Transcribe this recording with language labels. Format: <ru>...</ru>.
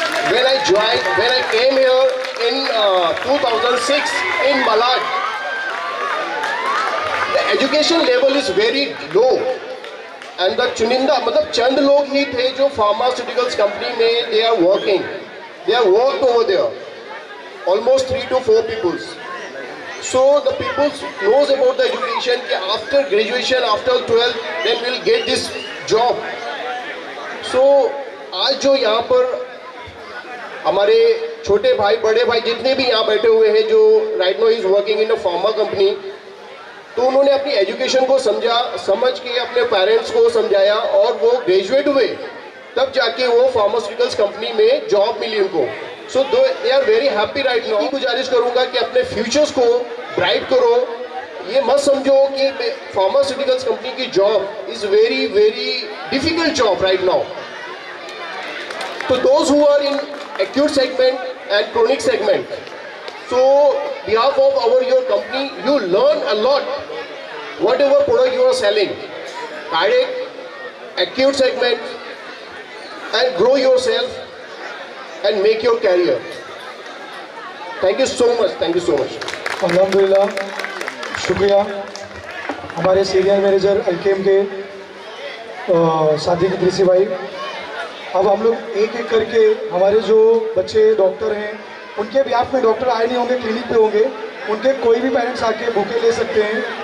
<en>When I came here in 2006 in Malad, the education level is very low, and the</en> <hi>चुनिंदा मतलब चंद लोग ही थे जो</hi> <en>pharmaceuticals company में they are working. They are worked over there, almost 3 to 4 people. So the people knows about the education. After graduation, after 12, then we'll get this job.</en> <hi>So आज जो यहाँ पर हमारे छोटे भाई, बड़े भाई जितने भी यहाँ बैठे हुए हैं, जो</hi> <en>right now is working in a pharma company,</en> <hi>तो उन्होंने अपनी एजुकेशन को समझ के अपने पेरेंट्स को समझाया और वो ग्रेजुएट हुए, तब जाके वो फार्मास्यूटिकल्स कंपनी में जॉब मिली उनको.</hi> <en>So they are very happy right now.</en> <hi>गुजारिश करूंगा कि अपने फ्यूचर्स को ब्राइट करो. ये मत समझो कि फार्मास्यूटिकल्स कंपनी की job</hi> <en>Is very very difficult job right now. तो those who are in acute segment and chronic segment, so behalf of your company, you learn a lot whatever product you are selling, cardiac, acute segment, and grow yourself and make your career. Thank you so much. Thank you so much.</en> <hi>अल्हम्दुलिल्लाह, शुक्रिया हमारे senior manager Alkem के सादिक इदरीसी भाई. अब हम लोग एक एक करके हमारे जो बच्चे डॉक्टर हैं, उनके बिहाफ में डॉक्टर आए नहीं होंगे, क्लिनिक पे होंगे, उनके कोई भी पेरेंट्स आके बुके ले सकते हैं.</hi>